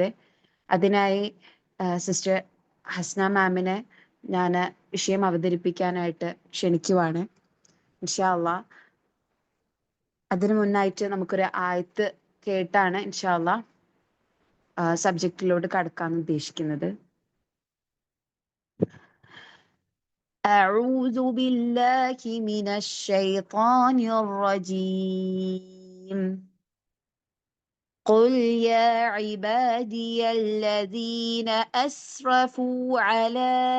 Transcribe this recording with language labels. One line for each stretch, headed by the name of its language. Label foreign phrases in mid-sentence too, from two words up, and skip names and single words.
Malayalam: അതിനായി സിസ്റ്റർ ഹസ്ന മാമിനെ ഞാൻ വിഷയം അവതരിപ്പിക്കാനായിട്ട് ക്ഷണിക്കുവാണ്.
Arabic: إن شاء الله
Malayalam: അതിനു മുന്നായിട്ട് നമുക്കൊരു ആയത്ത് കേട്ടാണ്
Arabic: إن شاء الله
Malayalam: സബ്ജക്റ്റിലോട്ട് കടക്കാൻ ഉദ്ദേശിക്കുന്നത്.
Arabic: أعوذ بالله من الشيطان الرجيم قل يا عبادي الذين أسرفوا على